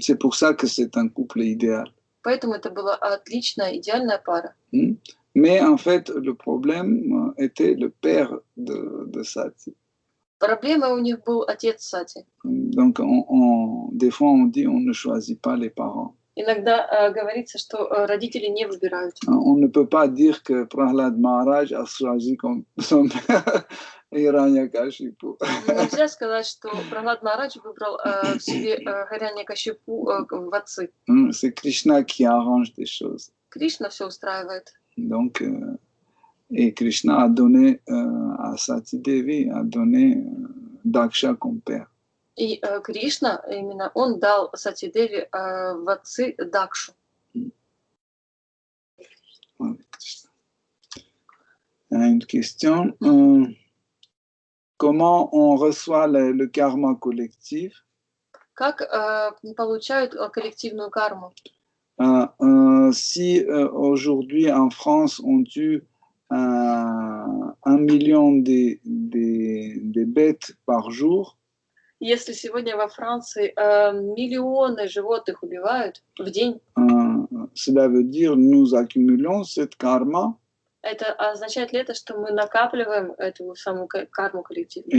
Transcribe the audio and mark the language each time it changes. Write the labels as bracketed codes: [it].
[fr] C'est pour ça que c'est un couple idéal. [ru] Поэтому это была отличная, идеальная пара. [fr] Mais en fait, le problème était le père de Sati. [ru] Проблемой у них был отец Сати. [fr] Donc, des fois, on dit on ne choisit pas les parents. [ru] Иногда говорится, что родители не выбирают. [fr] On ne peut pas dire que Prahlad Maharaj a choisi comme son père Hiranyakashipu. [ru] Нельзя сказать, что Прахлад Махарадж выбрал себе Хиряньякашипу в отцы. [fr] C'est Krishna qui arrange des choses. [ru] Кришна все устраивает. [fr] Donc, et Krishna a donné à Sati Devi, a donné Daksha comme père. [ru] И Кришна, именно он дал Сати Деви в отцы Дакшу. [fr] Une question. Comment on reçoit le karma collectif? [ru] Как получают коллективную карму? [fr] Si aujourd'hui en France on tue 1 million de bêtes par jour, [ru] Если сегодня во Франции миллионы животных убивают в день, [fr] cela veut dire nous accumulons cette karma. [ru] это означает ли это, что мы накапливаем эту самую карму коллективную?